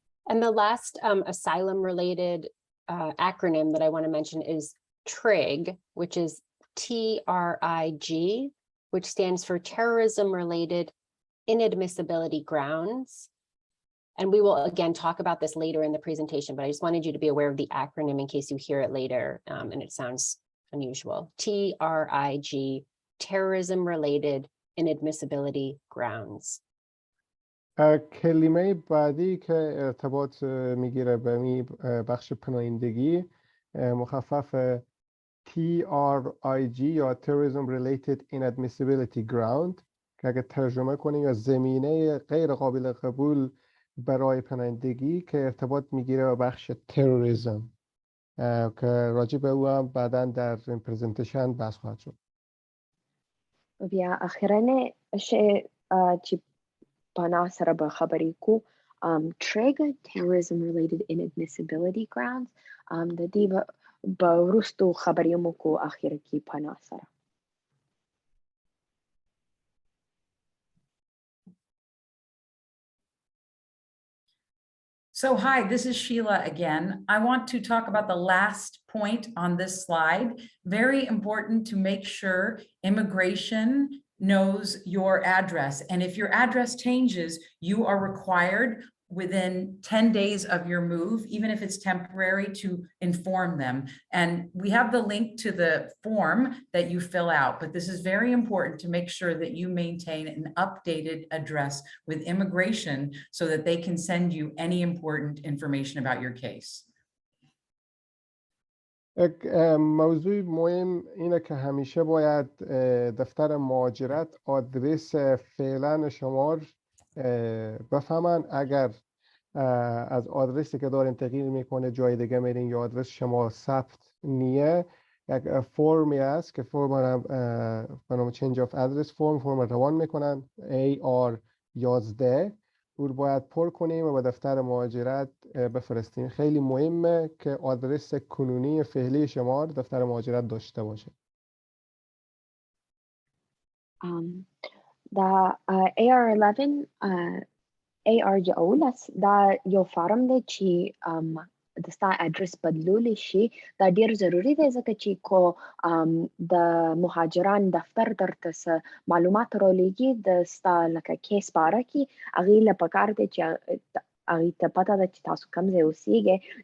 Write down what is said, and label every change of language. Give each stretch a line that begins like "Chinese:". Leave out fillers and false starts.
English: And the last asylum related acronym that I want to mention is TRIG, which is TRIG, which stands for Terrorism Related Inadmissibility Grounds. And we will again talk about this later in the presentation, but I just wanted you to be aware of the acronym in case you hear it later and it sounds unusual. TRIG, Terrorism Related Inadmissibility Grounds.
Persian: کلمه بعدی که ارتباط میگیره به می بخش پناهندگی مخفف TRIG یا Terrorism Related Inadmissibility Ground که اگه ترجمه کنیم یا زمینه غیر قابل قبول برای پناهندگی که ارتباط میگیره به بخش تروریسم که راجع به او هم بعداً در این پرزنتیشن بحث خواهد شد.
Pashto: بیا اخیرنه چې پناه سره به خبرې کو TRIG Terrorism Related Inadmissibility Grounds د دې به وروستو خبرې هم کو اخر کې پناه سره.
English: So hi, this is Sheila again. I want to talk about the last point on this slide. Very important to make sure immigration knows your address. And if your address changes, you are required within 10 days of your move, even if it's temporary, to inform them. And we have the link to the form that you fill out, but this is very important to make sure that you maintain an updated address with immigration so that they can send you any important information about your case.
Persian: یک موضوع مهم اینه که همیشه باید دفتر مهاجرت آدرس فعلا شما بفهمن. اگر از آدرسی که دارین تغییر میکنه جای دیگه میرین یا آدرس شما ثبت نیه، یک فرمی هست که فرم به نام چنج آف ادرس فرم روان میکنن AR11 او رو باید پر کنیم و به دفتر مهاجرت بفرستیم. خیلی مهمه که آدرس کنونی فعلی شما دفتر مهاجرت داشته باشه.
Pashto: دا AR11 AR11 دا یو فارم دی چې د ستا اډرس بدلولی شي. دا ډیر ضروری دی ځکه چې کو د مهاجران دفتر درته څه معلومات رالیږي د ستا لکه کیس باره کې، هغې له پکار دی چې هغې ته پته ده چې تاسو کوم ځای اوسیږئ.